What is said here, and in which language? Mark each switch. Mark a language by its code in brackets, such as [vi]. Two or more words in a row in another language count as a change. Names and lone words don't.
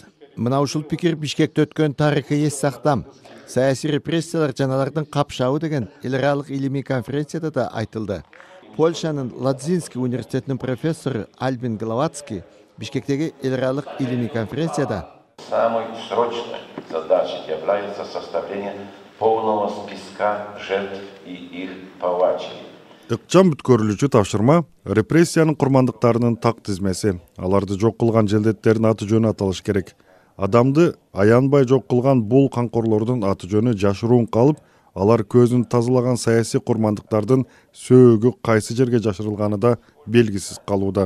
[ky] Мына ушул пикир Бишкекте өткөн тарыхый эс сактам. Саясий репрессиялар жаналардын капшабы деген эл аралык илимий конференцияда да айтылды. Польшанын Ладзинский университетинин профессору Альбин Гловацкий Бишкектеги эл аралык илимий конференцияда [ru] самой срочной задачей является составление полного списка жертв и их палачей. [ky] Ыкчам бүткөрүлүүчү тапшырма репрессиянын курмандыктарынын так тизмеси. Аларды жок кылган желдеттердин аты жөнү аталыш керек. Адамды аянбай жок кылган бул канкорлордун аты жөнү жашыруун калып, алар көзүн тазалаган саясий курмандыктардын сөөгү кайсы жерге жашырылганы да белгисиз калууда.